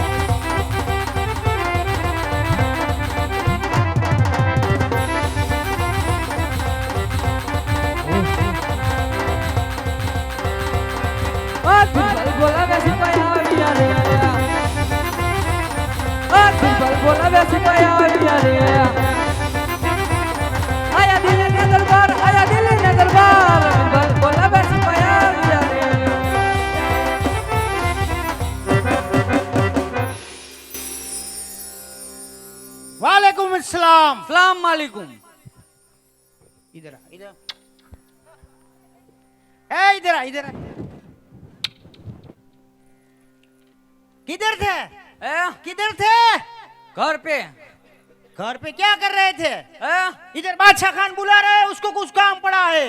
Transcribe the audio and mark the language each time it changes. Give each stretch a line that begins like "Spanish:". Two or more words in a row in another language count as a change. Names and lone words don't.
Hindi: बिरबल बोला वैसे पाया बिया रे, बिरबल बोला वैसे पाया बिया रे। आया दिल्ली के दरबार, आया दिल्ली के दरबार, बिरबल बोला वैसे पाया बिया रे।
Arabic: وعليكم السلام. سلام عليكم.
Hindi: इधर आ, इधर ए इधर आ, इधर आ। किधर थे? किधर थे? घर पे घर पे क्या कर रहे थे? इधर बादशाह खान बुला रहे हैं, उसको कुछ काम पड़ा है।